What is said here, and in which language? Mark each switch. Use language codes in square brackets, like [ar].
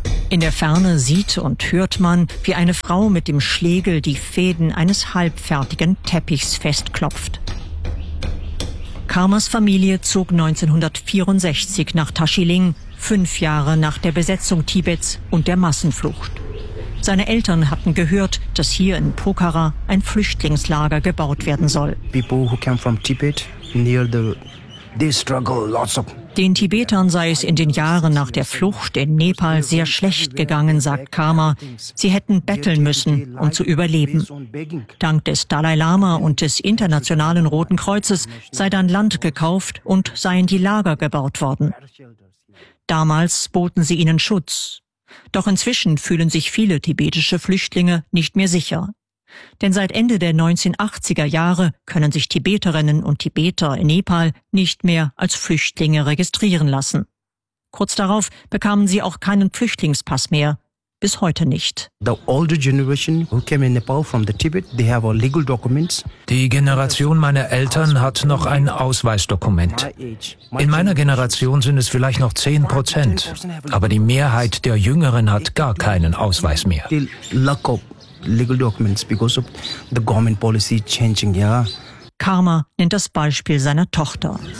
[de] In der Ferne sieht und hört man, wie eine Frau mit dem Schlegel die Fäden eines halbfertigen Teppichs festklopft. Karmas Familie zog 1964 nach Tashiling, 5 Jahre nach der Besetzung Tibets und der Massenflucht. Seine Eltern hatten gehört, dass hier in Pokhara ein Flüchtlingslager gebaut werden soll. [en] People who came from Tibet near the they struggle lots of. [de] Den Tibetern sei es in den Jahren nach der Flucht in Nepal sehr schlecht gegangen, sagt Karma. Sie hätten betteln müssen, um zu überleben. Dank des Dalai Lama und des Internationalen Roten Kreuzes sei dann Land gekauft und seien die Lager gebaut worden. Damals boten sie ihnen Schutz. Doch inzwischen fühlen sich viele tibetische Flüchtlinge nicht mehr sicher. Denn seit Ende der 1980er Jahre können sich Tibeterinnen und Tibeter in Nepal nicht mehr als Flüchtlinge registrieren lassen. Kurz darauf bekamen sie auch keinen Flüchtlingspass mehr. Bis heute nicht. [en] The older generation who came in Nepal from the Tibet, they have legal documents. [de] Die Generation meiner Eltern hat noch ein Ausweisdokument. In meiner Generation sind es vielleicht noch 10%, aber die Mehrheit der Jüngeren hat gar keinen Ausweis mehr. [en] Legal documents because of the government policy changing, yeah. [de] Karma nennt das Beispiel seiner Tochter.